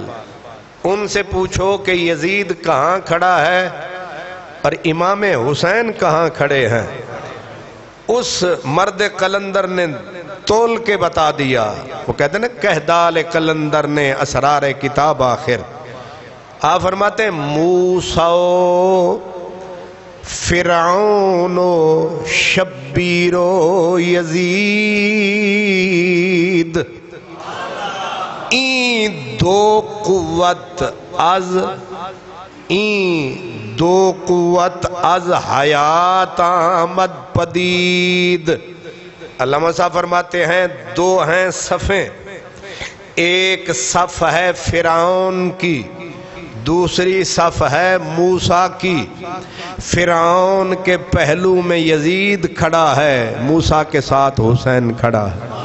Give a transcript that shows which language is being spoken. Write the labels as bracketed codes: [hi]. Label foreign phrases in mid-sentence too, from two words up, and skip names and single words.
[ur] ان سے پوچھو کہ یزید کہاں کھڑا ہے اور امام حسین کہاں کھڑے ہیں، اس مرد قلندر نے تول کے بتا دیا. وہ کہتے ہیں نا کہدال قلندر نے اسرار کتاب آخر. آپ فرماتے ہیں [fa] موسیٰ و فرعون و شبیر و یزید، این دو قوت از حیات آمد پدید. [ur] علامہ صاحب فرماتے ہیں دو ہیں صفیں، ایک صف ہے فرعون کی، دوسری صف ہے موسیٰ کی. فرعون کے پہلو میں یزید کھڑا ہے، موسیٰ کے ساتھ حسین کھڑا ہے.